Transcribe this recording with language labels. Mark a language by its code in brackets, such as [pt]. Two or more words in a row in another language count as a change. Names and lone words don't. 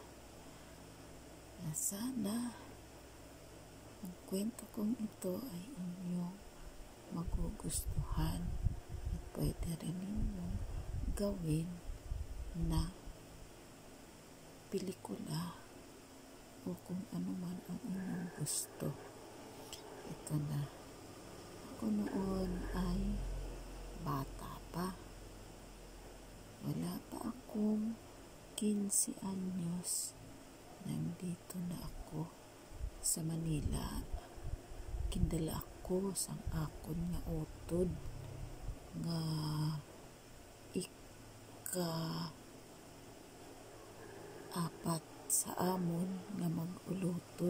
[tl] Na sana ang kwento kong ito ay inyong magugustuhan at pwede rin ninyong gawin na pelikula o kung ano man ang inyong gusto. Ito na. Ako noon ay bata pa. Wala pa akong 15 anyos. Nandito na ako sa Manila. [hil] Kindala ako sang akon nga utod nga ika-4 sa amon nga mag-ulutod.